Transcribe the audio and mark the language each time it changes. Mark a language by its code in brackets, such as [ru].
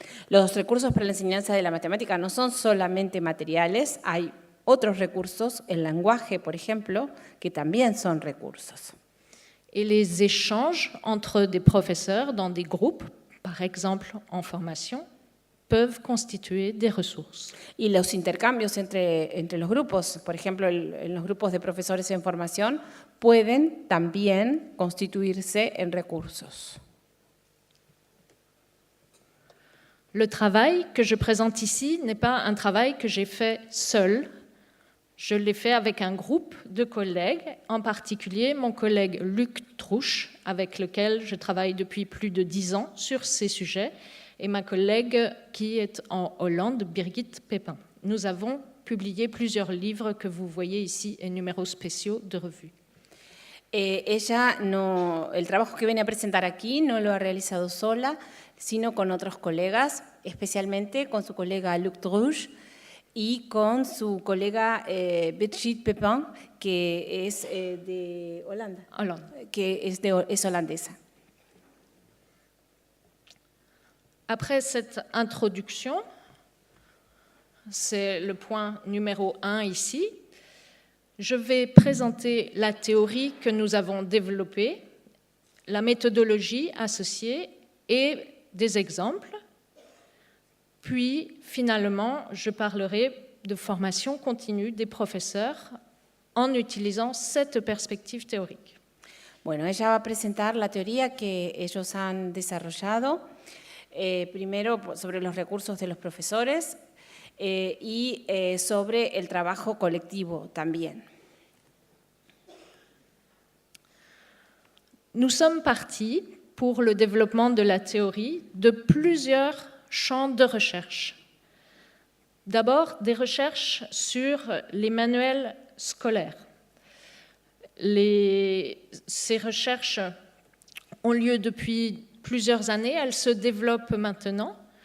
[es] Los recursos para la enseñanza de la matemática no son solamente materiales, hay otros recursos, el lenguaje, por ejemplo, que también son recursos. [fr] Et les échanges entre des professeurs dans des groupes, par exemple en formation, peuvent constituer des ressources. [es] Y los intercambios entre los grupos, por ejemplo, en los grupos de profesores en formación, pueden también constituirse en recursos. [fr] Le travail que je présente ici n'est pas un travail que j'ai fait seul. Je l'ai fait avec un groupe de collègues, en particulier mon collègue Luc Trouche, avec lequel je travaille depuis plus de 10 ans sur ces sujets, et ma collègue qui est en Hollande, Birgit Pépin. Nous avons publié plusieurs livres que vous voyez ici et numéros spéciaux de revue. [es] El trabajo que viene a presentar aquí no lo ha realizado sola, sino con otros colegas, especialmente con su colega Luc Trouche y con su colega Birgit Pépin, que es de Holanda, que es holandesa. [fr] Après cette introduction, c'est le point numéro 1 ici, je vais présenter la théorie que nous avons développée, la méthodologie associée et des exemples. Puis, finalement, je parlerai de formation continue des professeurs en utilisant cette perspective théorique. [es] Bueno, ella va a presentar la teoría que ellos han desarrollado. Primero sobre los recursos de los profesores y sobre el trabajo colectivo también. [fr] Nous sommes partis pour le développement de la théorie de plusieurs champs de recherche. D'abord, des recherches sur les manuels scolaires. Ces recherches ont lieu depuis plusieurs années, elles se développent maintenant.